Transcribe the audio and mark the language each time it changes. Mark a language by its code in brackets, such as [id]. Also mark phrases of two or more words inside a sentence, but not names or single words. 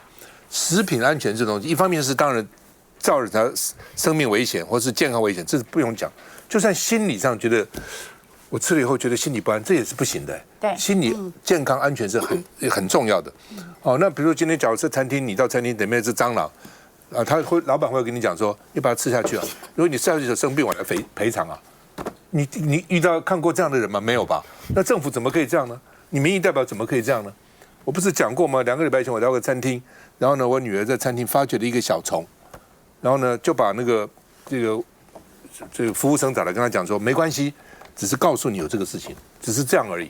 [zh] 食品安全這東西，一方面是當然造成他生命危險或是健康危險，這是不用講。就算心理上覺得我吃了以後覺得心裡不安，這也是不行的。對，心理健康安全是很重要的。那比如說今天假如是餐廳，你到餐廳裡面是蟑螂老闆會跟你講說，你把它吃下去啊，如果你吃下去就生病，我來賠償啊。你遇到看過這樣的人嗎？沒有吧？那政府怎麼可以這樣呢？你民意代表怎麼可以這樣呢？我不是講過嗎？2個禮拜前我到個餐廳，然後呢，我女兒在餐廳發覺了一個小蟲，然後呢就把這個服務生找來跟他講說，沒關係，只是告訴你有這個事情，只是這樣而已。